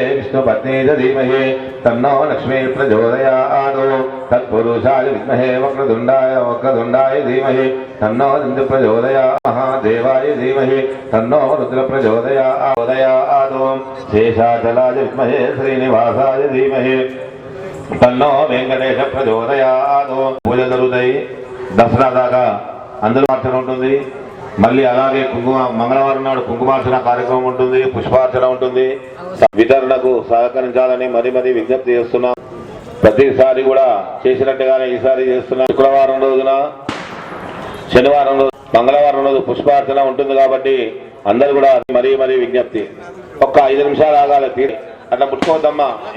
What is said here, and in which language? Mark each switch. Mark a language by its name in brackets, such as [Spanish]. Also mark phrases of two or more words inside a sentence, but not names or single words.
[Sanskrit] विष्णुपत्न्यै च धीमहि तन्नो लक्ष्मी प्रचोदयात् तत्पुरुषाय विद्महे वक्रतुण्डाय धीमहि तन्नो इन्द्र प्रचोदयात् महादेवाय धीमहि तन्नो रुद्र प्रचोदयात् शेषाचलाय विद्महे श्रीनिवासाय धीमहि तन्नो వెంకటేశ ప్రచోదయాత్ [Telugu] పూజ జరుగుతాయి దసరా దాకా అందులో అర్చన ఉంటుంది మళ్ళీ అలాగే మంగళవారం నాడు కుంకుమార్చన కార్యక్రమం ఉంటుంది పుష్పార్చన ఉంటుంది వితరణకు సహకరించాలని మరీ విజ్ఞప్తి చేస్తున్నాం ప్రతిసారి కూడా చేసినట్టుగానే ఈసారి చేస్తున్నాం శుక్రవారం రోజున శనివారం రోజు మంగళవారం రోజు పుష్పార్చన ఉంటుంది కాబట్టి అందరూ కూడా మరీ విజ్ఞప్తి ఒక్క 5 నిమిషాలు ఆగాలి అట్లా ముట్టుకోవద్దమ్మా